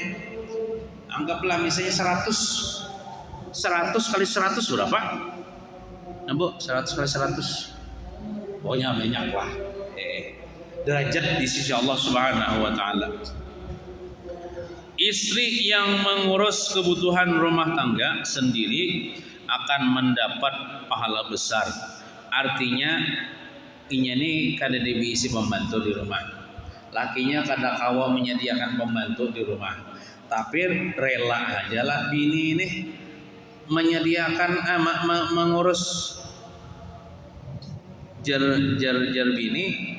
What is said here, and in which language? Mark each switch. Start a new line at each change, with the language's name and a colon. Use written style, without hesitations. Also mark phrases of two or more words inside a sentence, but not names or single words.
Indonesian: Anggaplah misalnya 100 kali 100 berapa? Nah bu, 100 kali 100 pokoknya banyak lah derajat di sisi Allah
Arabic: Subhanahu wa ta'ala.
Indonesian: Istri yang mengurus kebutuhan rumah tangga sendiri akan mendapat pahala besar.
Banjar: Artinya ini kada diisi pembantu di rumah, lakinya kada kawa menyediakan pembantu di rumah, tapi rela aja lah bini ini menyediakan mengurus jar bini.